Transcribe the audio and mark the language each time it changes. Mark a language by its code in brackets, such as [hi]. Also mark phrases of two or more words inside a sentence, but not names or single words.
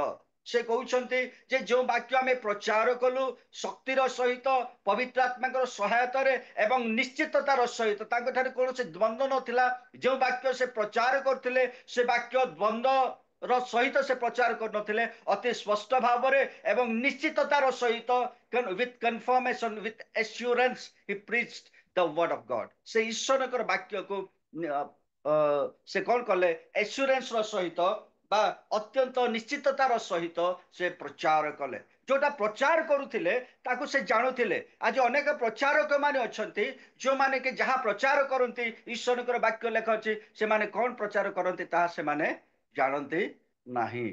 [or] ସେ କହୁଛନ୍ତି ଯେ ଯୋଉ ବାକ୍ୟ ଆମେ ପ୍ରଚାର କଲୁ ଶକ୍ତିର ସହିତ, ପବିତ୍ର ଆତ୍ମାଙ୍କର ସହାୟତାରେ ଏବଂ ନିଶ୍ଚିତତାର ସହିତ, ତାଙ୍କଠାରେ କୌଣସି ଦ୍ୱନ୍ଦ୍ୱ ନଥିଲା। ଯୋଉ ବାକ୍ୟ ସେ ପ୍ରଚାର କରୁଥିଲେ ସେ ବାକ୍ୟ ଦ୍ୱନ୍ଦ୍ୱର ସହିତ ସେ ପ୍ରଚାର କରୁନଥିଲେ, ଅତି ସ୍ପଷ୍ଟ ଭାବରେ ଏବଂ ନିଶ୍ଚିତତାର ସହିତ, [en] with confirmation, with assurance he preached the word of God। [or] ସେ ଈଶ୍ୱରଙ୍କର ବାକ୍ୟକୁ ସେ କଣ କଲେ, ଏସ୍ୟୁରାନ୍ସ ର ସହିତ ବା ଅତ୍ୟନ୍ତ ନିଶ୍ଚିତତାର ସହିତ ସେ ପ୍ରଚାର କଲେ। ଯୋଉଟା ପ୍ରଚାର କରୁଥିଲେ ତାକୁ ସେ ଜାଣୁଥିଲେ। ଆଜି ଅନେକ ପ୍ରଚାରକ ମାନେ ଅଛନ୍ତି ଯୋଉମାନେ କି ଯାହା ପ୍ରଚାର କରନ୍ତି, ଈଶ୍ୱରଙ୍କର ବାକ୍ୟ ଲେଖା ଅଛି, ସେମାନେ କଣ ପ୍ରଚାର କରନ୍ତି ତାହା ସେମାନେ ଜାଣନ୍ତି ନାହିଁ।